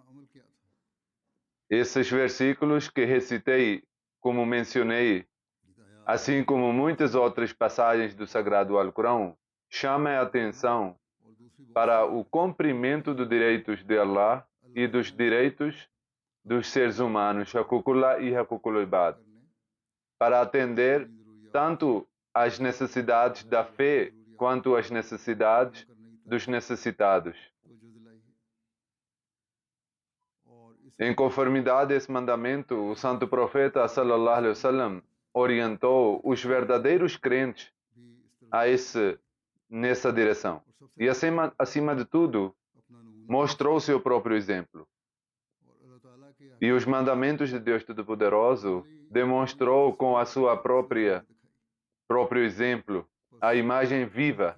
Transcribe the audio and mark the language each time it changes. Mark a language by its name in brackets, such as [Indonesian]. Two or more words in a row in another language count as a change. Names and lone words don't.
[Portuguese] Esses versículos que recitei, como mencionei, assim como muitas outras passagens do Sagrado Alcorão, chamam a atenção para o cumprimento dos direitos de Allah e dos direitos dos seres humanos, Haququllah e Haququl Ibad, para atender tanto às necessidades da fé quanto às necessidades dos necessitados. Em conformidade a esse mandamento, o Santo Profeta [Arabic] صلى الله عليه وسلم [Portuguese] orientou os verdadeiros crentes nessa direção. E acima de tudo, mostrou seu próprio exemplo. E os mandamentos de Deus Todo-Poderoso demonstrou com a sua próprio exemplo a imagem viva.